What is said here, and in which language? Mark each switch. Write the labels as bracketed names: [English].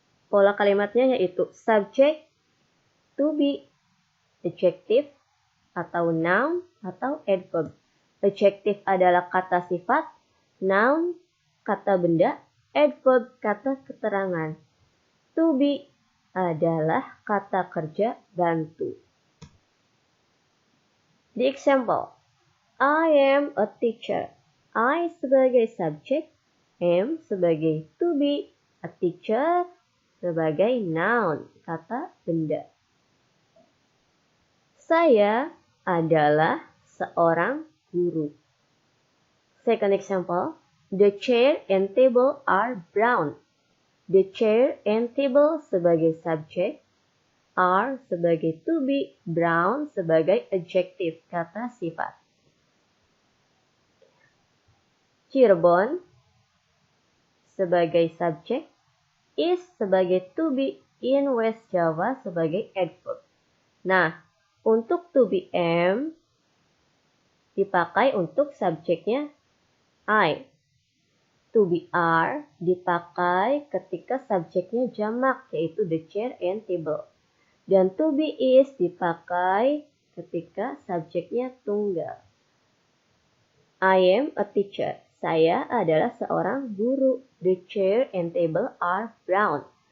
[Indonesian] Pola kalimatnya yaitu subject, to be, adjective, atau noun, atau adverb. Adjective adalah kata sifat, noun, kata benda, adverb, kata keterangan. To be adalah kata kerja bantu. [English] The example, I am a teacher. [Indonesian] I sebagai subjek, am sebagai to be, a teacher sebagai noun, kata benda. Saya adalah seorang guru. [English] Second example, the chair and table are brown. [Indonesian] The chair and table sebagai subjek, are sebagai to be, brown sebagai adjective, kata sifat. Cirebon sebagai subjek, is sebagai to be, in West Java sebagai adverb. Nah, untuk to be am dipakai untuk subjeknya I. To be are dipakai ketika subjeknya jamak yaitu the chair and table. Dan to be is dipakai ketika subjeknya tunggal. [English] I am a teacher. [Indonesian] Saya adalah seorang guru. [English] The chair and table are brown.